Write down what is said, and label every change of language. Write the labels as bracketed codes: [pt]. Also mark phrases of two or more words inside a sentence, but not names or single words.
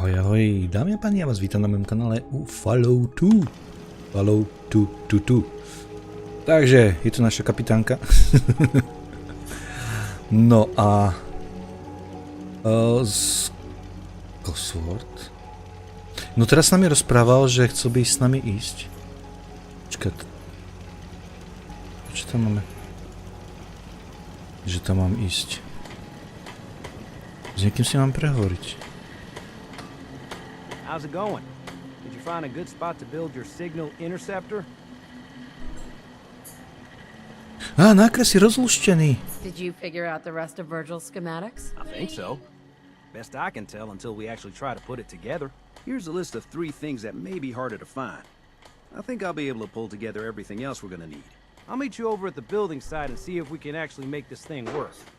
[cs] Ahoj, dámy a páni, já vás vítám na mém kanále u Falloutu. [sk] Takže, je to naša kapitánka. No a... Cosworth. No teraz s nami rozprával, že chce by s nami ísť. Počkať. Čo tam máme? Že tam mám ísť. S niekým si mám prehovoriť. [en] How's it going? Did you find a good spot to build your signal interceptor? [sk] Á, nákres je rozluštený. [en] Did you figure out the rest of Virgil's schematics? I think so. Best I can tell until we actually try to put it together. Here's a list of 3 things that may be harder to find. I think I'll be able to pull together everything else we're gonna need. I'll meet you over at the building site and see if we can actually make this thing work.